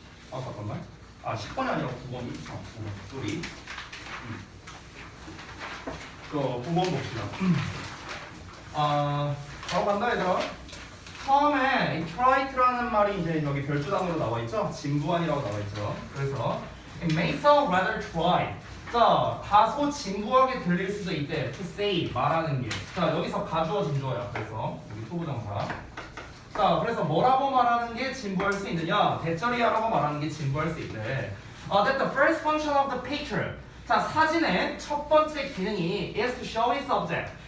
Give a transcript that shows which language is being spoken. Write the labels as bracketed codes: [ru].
[ko] 잠깐만. 10번이 아니라 9번이. 9번. 쏘리. 9번 봅시다. 바로 간다, 얘들아. 처음에 이 trite라는 말이 이제 여기 별주단으로 나와 있죠? 진부한이라고 나와 있죠. 그래서 [en] it may sound rather trite. [ko] 자, 다소 진부하게 들릴 수도 있대. [en] to say, [ko] 말하는 게. 자, 여기서 가주어 진주어야. 그래서 여기 토부정사. 자, 그래서 뭐라고 말하는 게 진부할 수 있느냐? 대절이야라고 말하는 게 진부할 수 있대. [en] That the first function of the picture. [ko] 자, 사진의 첫 번째 기능이 [en] is to show its subject.